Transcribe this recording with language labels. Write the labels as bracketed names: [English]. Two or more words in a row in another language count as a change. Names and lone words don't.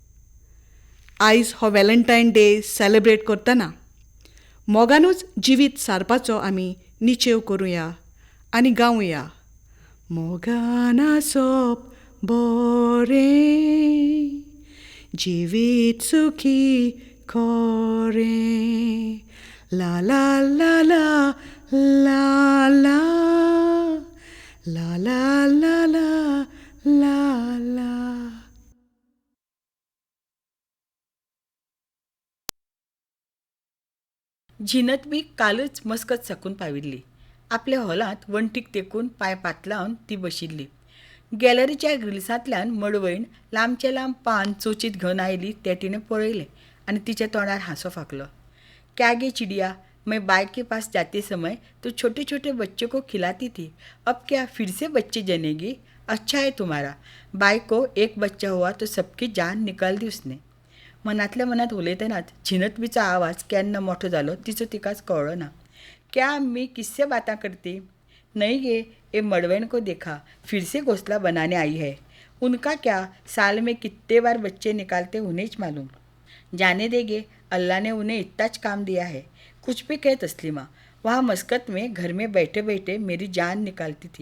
[Konkani] आयज हो व्हॅलेंटायन डे सेलेब्रेट करतना मोगानूच जिवीत सारपाचो आमी निचेव करुया आनी गावया. मोगान आसप बरें, जिवीत सुखी खरें. ला ला ला ला ला ला ला ला ला ला ला ला. झिनत बी कालच मस्कत साकून पाविल्ली. आपल्या हॉलांत वण्टीक तेकून पांय पातलावन ती बशिल्ली. गॅलरीच्या ग्रिल्सांतल्यान मडवयण लांबचे लांब पान चोचीत घेवन आयली तें तिणें पळयलें आनी तिच्या तोंडार हांसो फाकलो. [Hindi] क्या गे चिडिया, मैं बाय के पास जाते समय तो छोटे छोटे बच्चों को खिलाती थी. अब क्या फिर से बच्चे जनेगी? अच्छा है तुम्हारा. बाय को एक बच्चा हुआ तो सबकी जान निकाल दी उसने. [Konkani] मनातल्या मनात उलयतनाच झिनतबीचा आवाज केन्ना मोठो जालो तिचो तिकाच कळ्ळो ना. [Hindi] क्या अम्मी, किससे बातें करती? नहीं गे, ये मडवैन को देखा, फिर से घोंसला बनाने आई है. उनका क्या, साल में कितने बार बच्चे निकालते उन्हें ही मालूम. जाने देगे, अल्लाह ने उन्हें इतना काम दिया है. कुछ भी कहे तस्लीमा, वहाँ मस्कत में घर में बैठे बैठे मेरी जान निकालती थी.